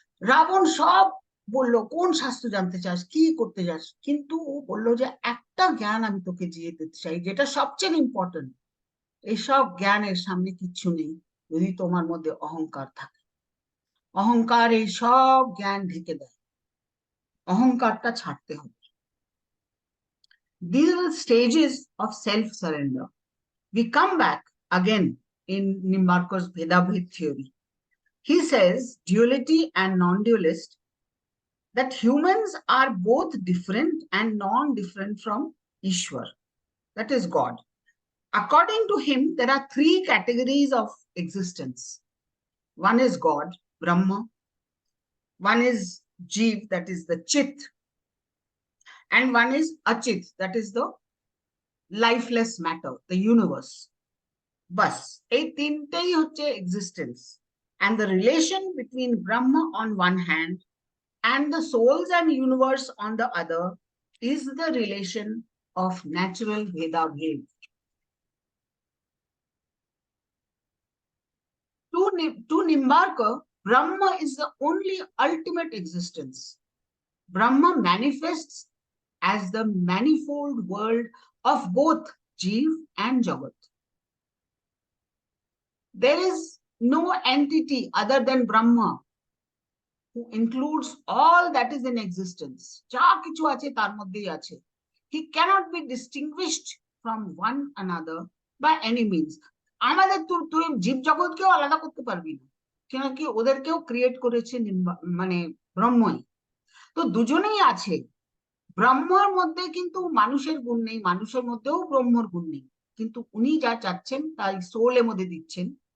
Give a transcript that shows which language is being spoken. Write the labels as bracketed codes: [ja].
[bn] রাবণ সব বলল, কোন শাস্ত্র জানতে চাস, কি করতে চাস, কিন্তু ও বললো যে একটা জ্ঞান আমি তোকে দিয়ে দিতে চাই, যেটা সবচেয়ে ইম্পর্টেন্ট। এইসব জ্ঞানের সামনে কিচ্ছু নেই যদি তোমার মধ্যে অহংকার থাকে। অহংকার এই সব জ্ঞান ঢেকে দেয়, অহংকারটা ছাড়তে হবে। [en] These are the stages of self-surrender. We come back again in Nimbarkar's Bhedabhed theory. He says, duality and non-dualist, that humans are both different and non-different from Ishwar, that is God. According to him, there are three categories of existence. One is God, Brahma. One is Jeev, that is the Chit. And one is Achit, that is the lifeless matter, the universe. [bn] Bas, এই তিনটেই হচ্ছে existence. [en] And the relation between Brahma on one hand and the souls and universe on the other is the relation of natural Bhedabhed. To Nimbarkar, Brahma is the only ultimate existence. Brahma manifests as the manifold world of both Jeev and Jagat. There is no entity other than Brahma who includes all that is in existence. [bn] যা কিছু আছে তার মধ্যেই আছে। [en] He cannot be distinguished from one another by any means. [bn] আমাদের তুই জীব জগৎকেও আলাদা করতে পারবি না, কেন কি ওদেরকেও ক্রিয়েট করেছে ব্রহ্মই। তো দুজনেই আছে। ব্রহ্মার মধ্যে কিন্তু মানুষের গুণ নেই, মানুষের মধ্যেও ব্রহ্মর গুণ নেই, কিন্তু উনি যা চাচ্ছেন তাই সোলের মধ্যে দিচ্ছেন।